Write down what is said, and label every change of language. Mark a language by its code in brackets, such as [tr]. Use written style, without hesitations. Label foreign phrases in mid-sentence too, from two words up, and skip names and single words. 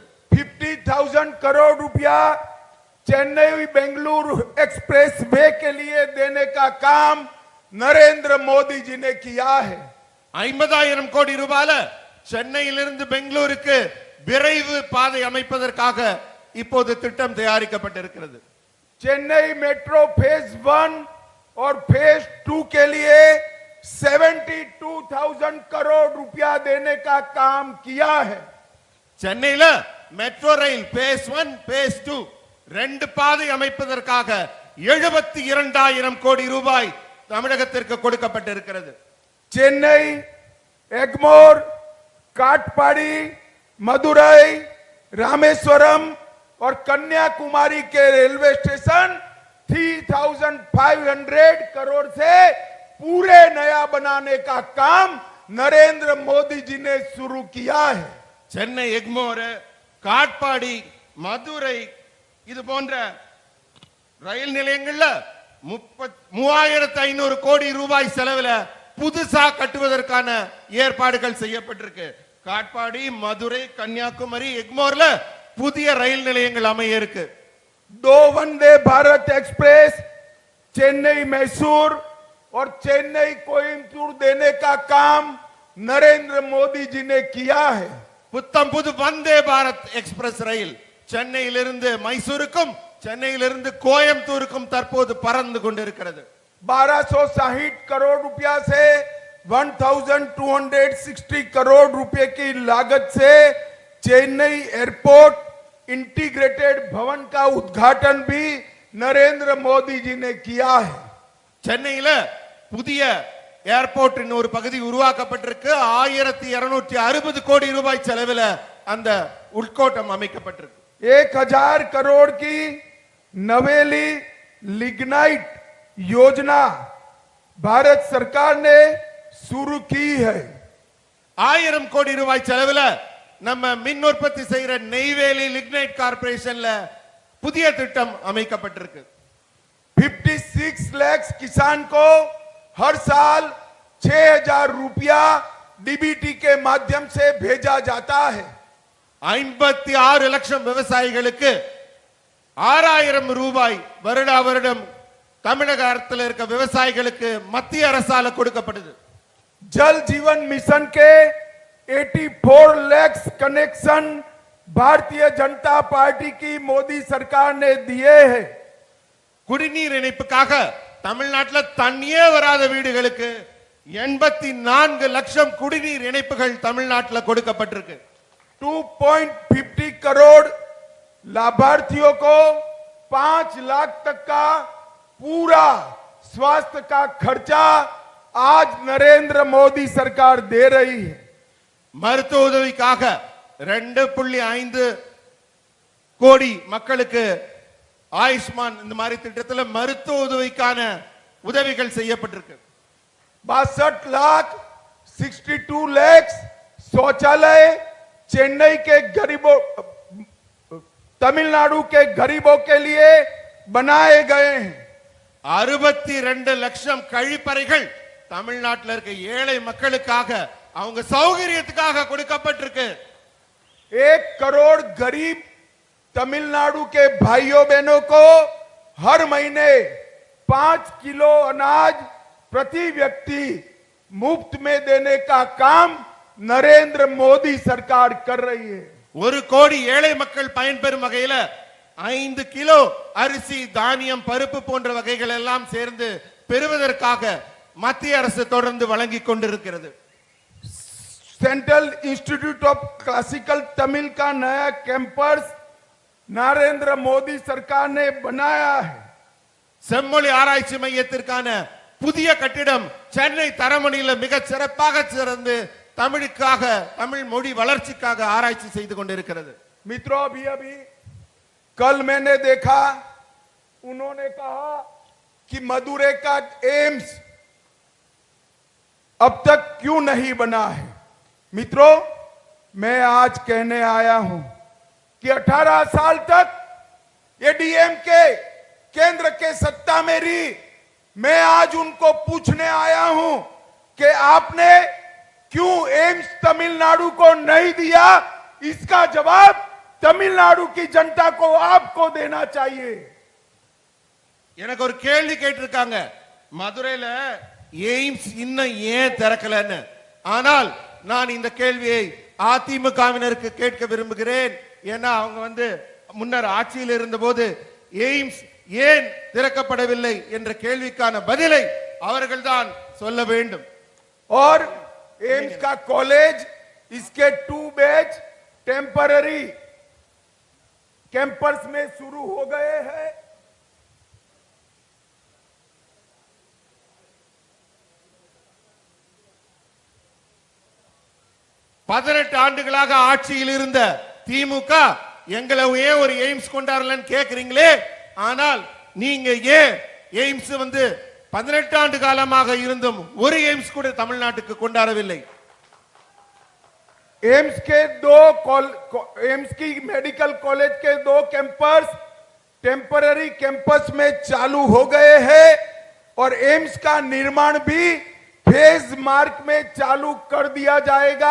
[hi] 50,000 करोड़ रुपया चेन्नई बेंगलुरु [en] express way [hi] के लिए देने का काम नरेंद्र मोदी जी ने किया है। [ta] 50,000 கோடி ரூபாயில சென்னையிலிருந்து பெங்களூருக்கு விரைவு பாதை அமைப்பதற்காக இப்போது திட்டம் தயாரிக்கப்பட்டிருக்கிறது. [hi] चेन्नई मेट्रो फेज 1 और फेज 2 के लिए 72,000 करोड़ रुपया देने का काम किया है। [ta] சென்னையில மெட்ரோ ரயில் பேஸ் 1 பேஸ் 2 ரெண்டு பாதை அமைப்பதற்காக 72,000 கோடி ரூபாய் தமிழகத்திற்கு கொடுக்கப்பட்டிருக்கிறது. [hi] चेन्नई, एगमोर, काटपाड़ी, मदुरई, रामेश्वरम और कन्याकुमारी के रेलवे स्टेशन 3,500 करोड़ से पूरे नया बनाने का काम नरेंद्र मोदी जी ने शुरू किया है। [ta] சென்னை எக்மோர், காட்பாடி, மதுரை இது போன்ற ரயில் நிலையங்கள்ல 3,500 கோடி ரூபாய் செலவுல புதுசா கட்டுவதற்கான ஏற்பாடுகள் செய்யப்பட்டிருக்கு. காட்பாடி, மதுரை, கன்னியாகுமரி, எக்மோர்ல புதிய ரயில் நிலையங்கள் அமைய இருக்கு. [hi] 2 वंदे भारत एक्सप्रेस चेन्नई मैसूर और चेन्नई कोयम्बटूर देने का काम नरेंद्र मोदी जी ने किया है। [ta] புத்தம் புது வந்தே பாரத் எக்ஸ்பிரஸ் ரயில் சென்னையிலிருந்து மைசூருக்கும் சென்னையிலிருந்து கோயம்புத்தூருக்கும் தற்போது பறந்து கொண்டிருக்கிறது. [hi] 1,260 करोड़ रुपया से 1,260 करोड़ रुपए की लागत से चेन्नई [en] airport integrated [hi] भवन का उद्घाटन भी नरेंद्र मोदी जी ने किया है। [ta] சென்னையில புதிய ஏர்போர்ட்டின் ஒரு பகுதி உருவாக்கப்பட்டிருக்கு. 1,260 கோடி ரூபாய் செலவில் அந்த உள்கோட்டம் அமைக்கப்பட்டிருக்கு. [hi] 1,000 करोड़ की नवेली लिग्नाइट योजना भारत सरकार ने शुरू की है। [ta] 1000 கோடி ரூபாய் செலவில் நம்ம மின் உற்பத்தி செய்கிற நெய்வேலி லிக்னைட் கார்பரேஷன்ல புதிய திட்டம் அமைக்கப்பட்டிருக்கு. [hi] 56 लाख किसान को हर साल 6,000 रुपया डीबीटी के माध्यम से भेजा जाता है। [ta] 56 லட்சம் விவசாயிகளுக்கு 6,000 ரூபாய் வருடா வருடம் தமிழக அரசில் இருக்க விவசாயிகளுக்கு மத்திய அரசால கொடுக்கப்படுது. [hi] जल जीवन मिशन के 4 लाख कनेक्शन भारतीय जनता पार्टी की मोदी सरकार ने दिए हैं। [ta] குடிநீர் இணைப்புக்காக தமிழ்நாட்டுல தண்ணியே வராத வீடுகளுக்கு 84 லட்சம் குடிநீர் இணைப்புகள் தமிழ்நாட்டுல கொடுக்கப்பட்டிருக்கு। [hi] 2.50 करोड़ लाभार्थियों को 5 लाख तक का पूरा स्वास्थ्य का खर्चा आज नरेंद्र मोदी सरकार दे रही है। [ta] மருத்துவ உதவிக்காக 2.5 கோடி மக்களுக்கு ஆயுஷ்மான் இந்த மாதிரி திட்டத்துல மருத்துவ உதவிக்கான உதவிகள் செய்யப்பட்டிருக்கு। [hi] 62 लाख 62 लाख शौचालय चेन्नई के गरीबों तमिलनाडु के गरीबों के लिए बनाए गए हैं। [ta] 62 லட்சம் கழிப்பறைகள் தமிழ்நாட்டில் இருக்க ஏழை மக்களுக்காக அவங்க சௌகரியத்துக்காக கொடுக்கப்பட்டிருக்கு। [hi] 1 करोड़ गरीब तमिलनाडु के भाइयों बहनों को हर महीने 5 किलो अनाज प्रति व्यक्ति मुफ्त में देने का काम नरेंद्र मोदी सरकार कर रही है। [ta] 1 கோடி ஏழை மக்கள் பயன்பெறும் வகையில 5 கிலோ அரிசி தானியம் பருப்பு போன்ற வகைகள் எல்லாம் சேர்ந்து பெறுவதற்காக மத்திய அரசு தொடர்ந்து வழங்கிக் கொண்டிருக்கிறது। [hi] सेंट्रल इंस्टीट्यूट ऑफ क्लासिकल तमिल का नया कैंपस नरेंद्र मोदी सरकार ने बनाया है। [ta] செம்மொழி ஆராய்ச்சி மையத்திற்கான புதிய கட்டிடம் சென்னை தரமணியில மிக சிறப்பாக சிறந்து தமிழுக்காக தமிழ் மொழி வளர்ச்சிக்காக ஆராய்ச்சி செய்து கொண்டிருக்கிறது। [hi] मित्रों अभी कल मैंने देखा उन्होंने कहा कि मदुरै का एम्स अब तक क्यों नहीं बना है। मित्रों मैं आज कहने आया हूं कि 18 साल तक एडीएम के केंद्र के सत्ता में रही। मैं आज उनको पूछने आया हूं कि आपने क्यों एम्स तमिलनाडु को नहीं दिया। इसका जवाब तमिलनाडु की जनता को आपको देना चाहिए। [ta] எனக்கு ஒரு கேள்வி கேட்டிருக்காங்க, மதுரையில எய்ம்ஸ் இன்னும் ஏன் திறக்கலன்னு। ஆனால் நான் இந்த கேள்வியை அதிமுகவினருக்கு கேட்க விரும்புகிறேன்। ஏன்னா அவங்க முன்னர் ஆட்சியில் இருந்தபோது எய்ம்ஸ் ஏன் திறக்கப்படவில்லை என்ற கேள்விக்கான பதிலை அவர்கள்தான் சொல்ல வேண்டும்। [hi] और एम्स का कॉलेज इसके 2 बैच [en] temporary campus [hi] में शुरू हो गए हैं। [ta] பதினெட்டு ஆண்டுகளாக ஆட்சியில் இருந்த திமுக எங்களை ஏன் ஒரு எய்ம்ஸ் கொண்டாடலன்னு கேக்குறீங்களே, ஆனால் நீங்க ஏன் எய்ம்ஸ் 18 ஆண்டு காலமாக இருந்தும் ஒரு எய்ம்ஸ் கூட தமிழ்நாட்டுக்கு கொண்டாடவில்லை। [hi] एम्स की [en] medical college [hi] के 2 कैंपस [en] temporary campus [hi] में चालू हो गए हैं और एम्स का निर्माण भी फेज मार्क में चालू कर दिया जाएगा।